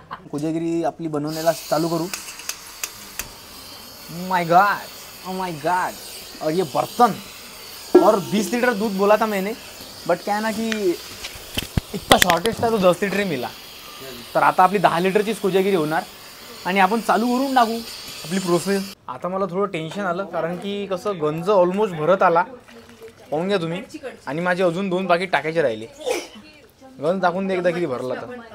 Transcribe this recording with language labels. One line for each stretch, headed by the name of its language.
Marathi: कोजागिरी आपली बनवण्याला चालू करू.
English: My God, oh my God.
Hindi: और ये बर्तन और 20 लीटर दूध बोला था मैंने, बट क्या है ना कि इतना शॉर्टेज था तो 10 लीटर ही मिला.
Marathi: तर आता आपली 10 लिटरचीच कोजागिरी होणार आणि आपण चालू करून टाकू आपली प्रोसेस. आता मला थोडं टेन्शन आलं कारण की कसं गंज ऑलमोस्ट भरत आला, पाहून घ्या तुम्ही. आणि माझे अजून 2 पाकीट टाकायचे राहिले. गंज टाकून दे एकदा किती भरला तर.